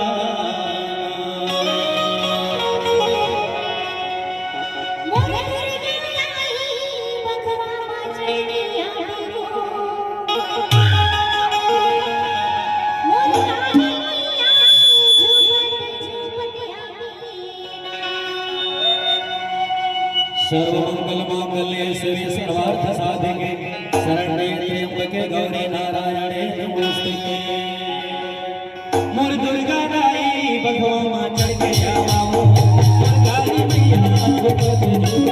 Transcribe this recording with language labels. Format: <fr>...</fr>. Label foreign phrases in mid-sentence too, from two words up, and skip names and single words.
<hne>मोर दुर्गा आई भगवा मां चढ़ के आओ मोर काली मैया झूमर</hne> <sa>सर्वमंगल मांगल्ये शिवे सर्वार्थ साधिके शरण्ये त्र्यंबके गौरी नारायणे नमोस्तुते</sa> <hne>मोर दुर्गा दाई भगवा मां चढ़ के आओ मोर काली मैया झूमर</hne>